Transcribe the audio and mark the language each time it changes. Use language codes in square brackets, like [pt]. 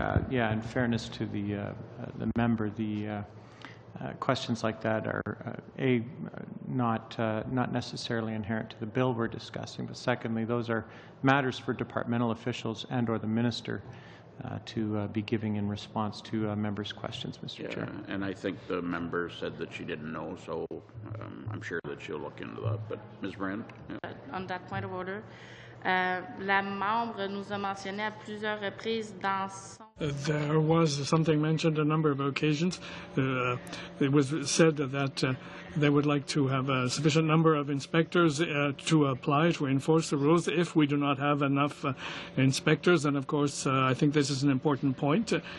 [en] Yeah, in fairness to the member, the questions like that are not necessarily inherent to the bill we're discussing, but secondly, those are matters for departmental officials and/or the minister to be giving in response to members' questions, Mr. Chair. And I think the member said that she didn't know, so I'm sure that she'll look into that. But Ms. Brand? Yeah. On that point of order, [fr] la membre nous a mentionné à plusieurs reprises dans son... [en] There was something mentioned a number of occasions. It was said that they would like to have a sufficient number of inspectors to apply, to enforce the rules. If we do not have enough inspectors, and of course, I think this is an important point.